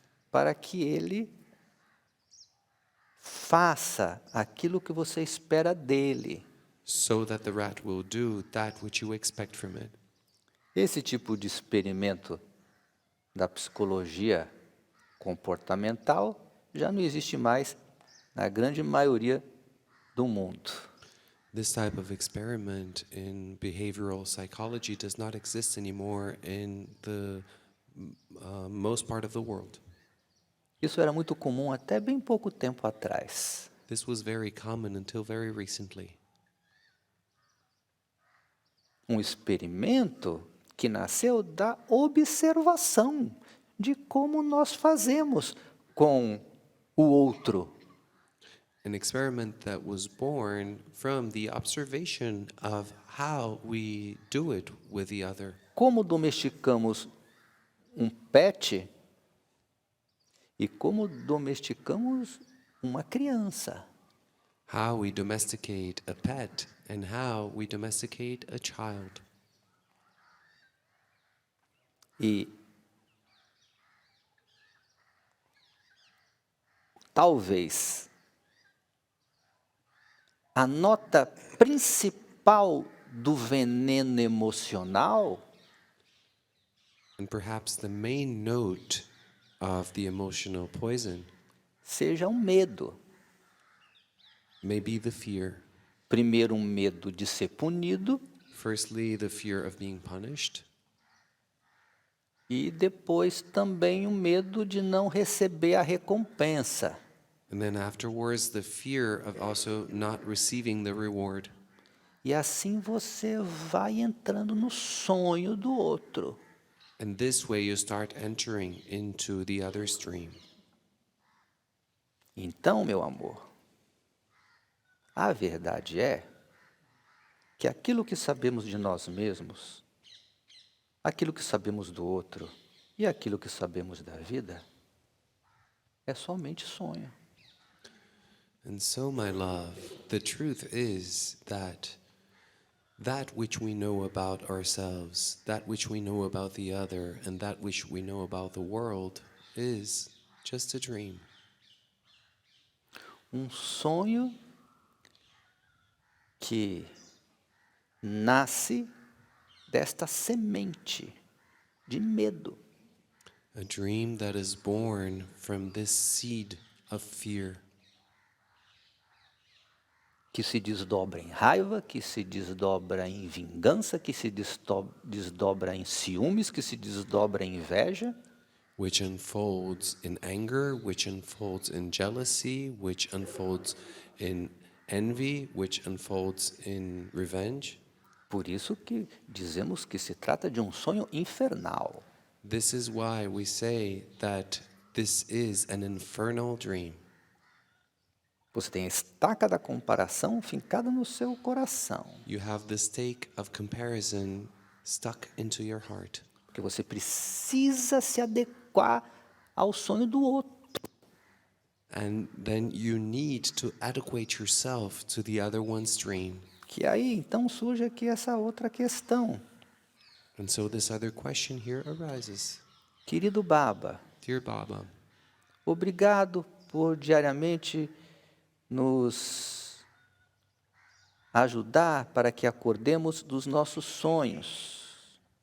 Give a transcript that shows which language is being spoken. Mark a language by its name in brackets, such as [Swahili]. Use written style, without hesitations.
[Portuguese] para que ele faça aquilo que você espera dele. [English] so that the rat will do that which you expect from it. [Portuguese] Esse tipo de experimento da psicologia comportamental já não existe mais na grande maioria do mundo. [English] This type of experiment in behavioral psychology does not exist anymore in the most part of the world. [Portuguese] Isso era muito comum até bem pouco tempo atrás. [English] This was very common until very recently. [Portuguese] Um experimento que nasceu da observação de como nós fazemos com o outro. [English] An experiment that was born from the observation of how we do it with the other. [Portuguese] Como domesticamos um pet e como domesticamos uma criança. [English] How we domesticate a pet and how we domesticate a child. [Portuguese] E talvez a nota principal do veneno emocional [English] And perhaps the main note of the emotional poison [Portuguese] seja um medo. [English] may be the fear. [Portuguese] Primeiro, um medo de ser punido [English] Firstly, the fear of being punished, [Portuguese] e depois também o medo de não receber a recompensa. [English] and then afterwards, the fear of also not receiving the reward. [Portuguese] E assim você vai entrando no sonho do outro. [English] And this way, you start entering into the other's dream. [Portuguese] Então, meu amor, a verdade é que aquilo que sabemos de nós mesmos, aquilo que sabemos do outro e aquilo que sabemos da vida é somente sonho. [English] And so, my love, the truth is that which we know about ourselves, that which we know about the other, and that which we know about the world is just a dream. [Portuguese] Um sonho que nasce desta semente de medo. [English] A dream that is born from this seed of fear, [Portuguese] Que se desdobra em raiva, que se desdobra em vingança, que se desdobra em ciúmes, que se desdobra em inveja, [English] which unfolds in anger, which unfolds in jealousy, which unfolds in envy, which unfolds in revenge. [Portuguese] Por isso que dizemos que se trata de um sonho infernal. [English] This is why we say that this is an infernal dream. [Portuguese] Você tem a estaca da comparação fincada no seu coração. [English] You have the stake of comparison stuck into your heart. [Portuguese] Porque você precisa se adequar ao sonho do outro. [English] And then you need to adequate yourself to the other one's dream. [Portuguese] Que aí então surge aqui essa outra questão. [English] And so this other question here arises. [Portuguese] Querido Baba, [English] Dear Baba, [Portuguese] obrigado por diariamente nos ajudar para que acordemos dos nossos sonhos.